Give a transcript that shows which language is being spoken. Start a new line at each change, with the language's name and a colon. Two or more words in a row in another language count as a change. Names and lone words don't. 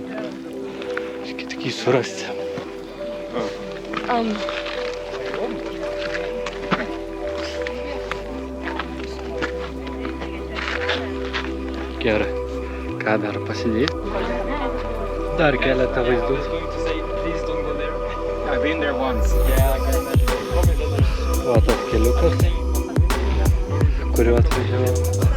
Lithuanian: Reikia tik jį surasti. Gerai. Kamerą pasidėti. Dar keletą vaizdų.
English: I've been there once.
Lithuanian: O tas keliukas, kuriuo atvažiavau.